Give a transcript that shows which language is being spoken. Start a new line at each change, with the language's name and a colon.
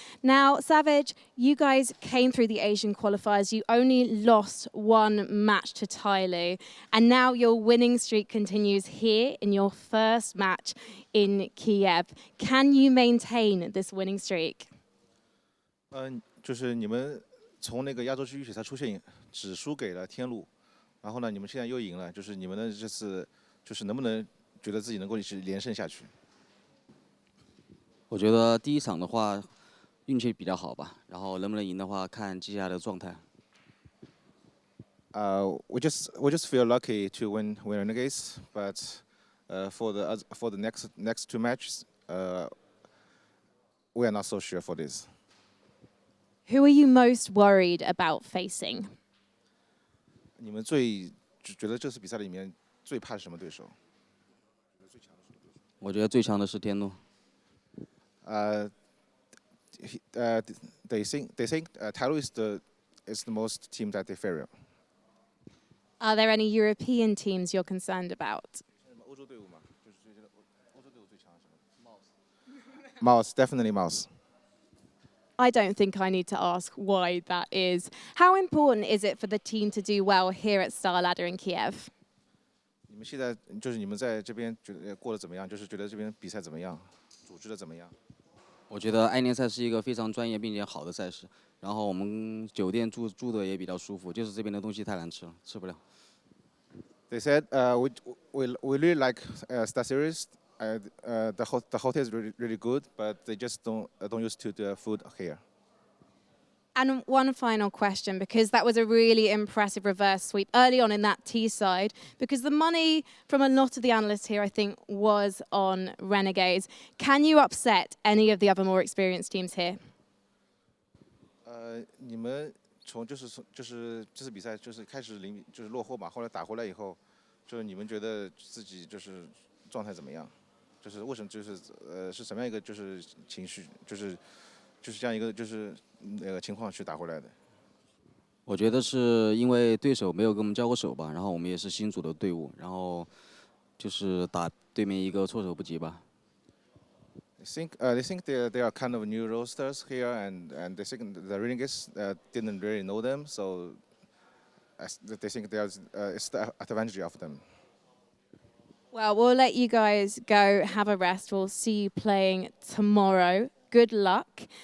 English: Now, Savage, you guys came through the Asian qualifiers. You only lost 1 match to Tyloo, and now your winning streak continues here in your first match in Kiev. Can you maintain this winning streak?
Chinese: 就是你们从那个亚洲区预选赛出现，只输给了天路，然后呢，你们现在又赢了，就是你们的这次。就是能不能觉得自己能够一直连胜下去？我觉得第一场的话运气比较好吧，然后能不能赢的话看接下来的状态。
English: We just feel lucky to win Renegades, but for the next 2 matches, we are not so sure for this. Who are you most worried about facing?
Chinese: 你们最觉得这次比赛里面？最怕什么对手？我觉得最强的是天路。
English: They think Tyloo is the most team that they fear. Are there any European teams you're concerned about?
Chinese: 欧洲队伍嘛，就是欧洲队伍最强什么？
English: Mouse, definitely Mouse. I don't think I need to ask why that is. How important is it for the team to do well here at Starladder in Kiev?
Chinese: 你们现在就是你们在这边觉得过得怎么样？就是觉得这边比赛怎么样，组织的怎么样？我觉得爱联赛是一个非常专业并且好的赛事，然后我们酒店住的也比较舒服，就是这边的东西太难吃了，吃不了。
English: They said we really like StarSeries. The hotel is really good, but they just don't used to the food here. And one final question, because that was a really impressive reverse sweep early on in that T side, because the money from a lot of the analysts here, I think, was on Renegades. Can you upset any of the other more experienced teams here?
Chinese: 你们从这次比赛就是开始就是落后嘛，后来打回来以后，就是你们觉得自己就是状态怎么样？就是为什么是什么样一个就是情绪，就是这样一个就是情况去打回来的？我觉得是因为对手没有跟我们交过手吧，然后我们也是新组的队伍，然后就是打对面一个措手不及吧。
English: They think they are kind of new roasters here, and they think the Renegades didn't really know them, so they think it's the advantage of them. Well, we'll let you guys go have a rest. We'll see you playing tomorrow. Good luck.